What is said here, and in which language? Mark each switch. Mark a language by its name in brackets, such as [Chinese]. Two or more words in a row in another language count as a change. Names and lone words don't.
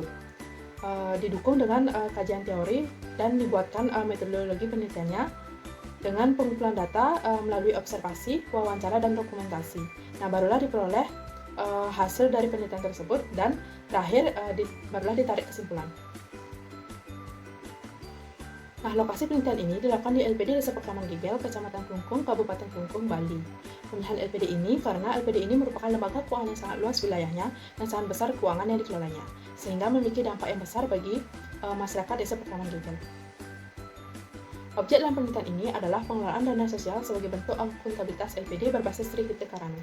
[Indonesian] Didukung dengan kajian teori dan dibuatkan metodologi penelitiannya dengan pengumpulan data melalui observasi, wawancara, dan dokumentasi. Nah, barulah diperoleh hasil dari penelitian tersebut dan terakhir barulah ditarik kesimpulan. Nah, lokasi penelitian ini dilakukan di LPD Desa Pekraman Gegel, Kecamatan Klungkung, Kabupaten Klungkung, Bali. Pemilihan LPD ini karena LPD ini merupakan lembaga keuangan yang sangat luas wilayahnya dan sangat besar keuangan yang dikelolanya, sehingga memiliki dampak yang besar bagi masyarakat Desa Pekraman Gegel. Objek dalam penelitian ini adalah pengelolaan dana sosial sebagai bentuk akuntabilitas LPD berbasis Trihite Karana.